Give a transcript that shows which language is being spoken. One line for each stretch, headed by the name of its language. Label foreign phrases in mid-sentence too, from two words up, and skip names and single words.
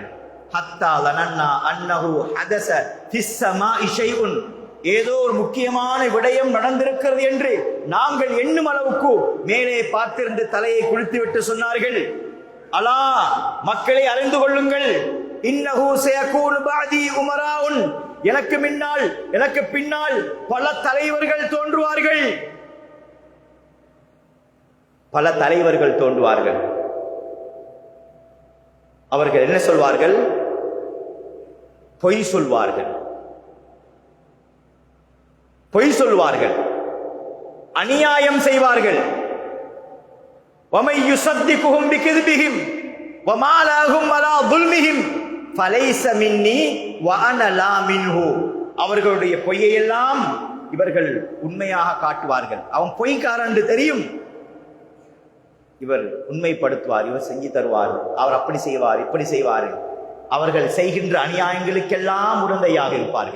Arabic: حتى ظننا أنه حدث في السماء شيء,
Tamil: ஏதோ ஒரு முக்கியமான விடயம் நடந்திருக்கிறது என்று நாங்கள் எண்ணும் அளவுக்கு மேலே பார்த்திருந்து தலையை குளித்துவிட்டு சொன்னார்கள், அலா மக்களை அறிந்து கொள்ளுங்கள்,
Arabic: إنه سيكون بعدي أمراء,
Tamil: எனக்கு பின்னால் பல தலைவர்கள் தோன்றுவார்கள், பல தலைவர்கள் தோன்றுவார்கள். அவர்கள் என்ன சொல்வார்கள்? பொய் சொல்வார்கள், பொய் சொல்வார்கள், அநியாயம் செய்வார்கள்.
Arabic: وَمَن يُصَدِّقُهُم بِكَذِبِهِمْ وَمَا لَهُمْ عَلَى ظُلْمِهِمْ فَلَيْسَ مِنِّي وَأَنَا لَا مِنْهُ.
Tamil: அவர்களுடைய பொய்யை எல்லாம் இவர்கள் உண்மையாக காட்டுவார்கள். அவன் பொய்க்காரன் என்று தெரியும், இவர் உண்மைப்படுத்துவார், இவர் செஞ்சு தருவார், அவர் அப்படி செய்வார், இப்படி செய்வார். அவர்கள் செய்கின்ற அநியாயங்களுக்கெல்லாம் உடந்தையாக இருப்பார்கள்.